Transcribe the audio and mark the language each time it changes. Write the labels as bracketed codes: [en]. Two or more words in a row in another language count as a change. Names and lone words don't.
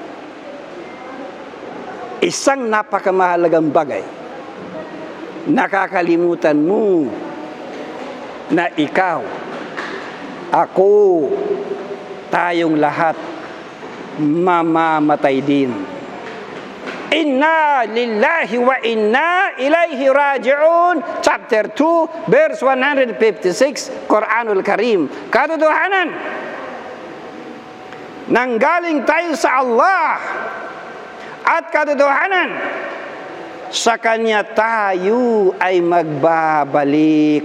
[tl] Isang napakamahalagang bagay. Nakakalimutan mo na ikaw, ako, tayong lahat mamamatay din. [ar] إنا لله وإنا إليه راجعون. [en] Chapter 2, verse 156, Quranul Karim. [tl] Katotohanan, nanggaling tayo sa Allah, at katotohanan, sa Kanya tayo ay magbabalik.